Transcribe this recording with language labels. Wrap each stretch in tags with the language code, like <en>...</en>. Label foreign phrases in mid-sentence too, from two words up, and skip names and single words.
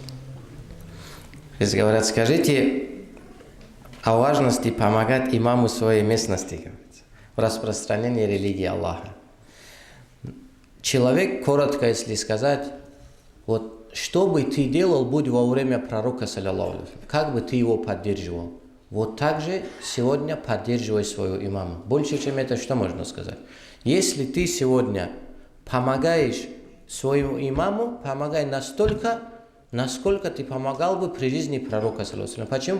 <ru>Здесь говорят, скажите о важности помогать имаму своей местности в распространении религии Аллаха. Человек, коротко если сказать, вот что бы ты делал, будь во время пророка,</ru> <ar>صلى الله عليه وسلم,</ar> <ru>как бы ты его поддерживал? вот так же сегодня поддерживай своего имама. Больше, чем это, что можно сказать? Если ты сегодня помогаешь своему имаму, помогай настолько, насколько ты помогал бы при жизни пророка. Почему?</ru>